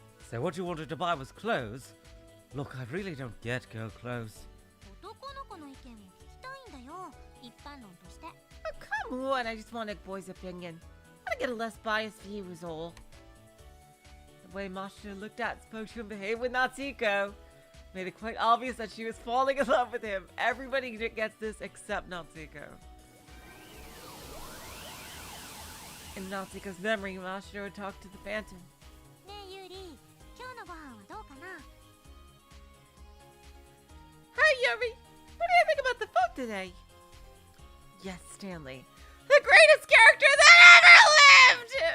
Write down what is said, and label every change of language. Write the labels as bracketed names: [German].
[English] So what you wanted to buy was clothes? Look, I really don't get girl clothes. [Japanese] 男の子の意見も聞きたいんだよ、一般論として。 [English] Oh, come on, I just want a boy's opinion. I get a less biased view is all. The way Mashiro looked at, spoke to, and behaved with Natsuko made it quite obvious that she was falling in love with him. Everybody gets this except Natsuko. In Natsuko's memory, Mashiro had talked to the Phantom. [Japanese] ねえユーリ、今日のご飯はどうかな？ [English] Hi, Yuri! What do you think about the food today? Yes, Stanley. The greatest character that ever lived!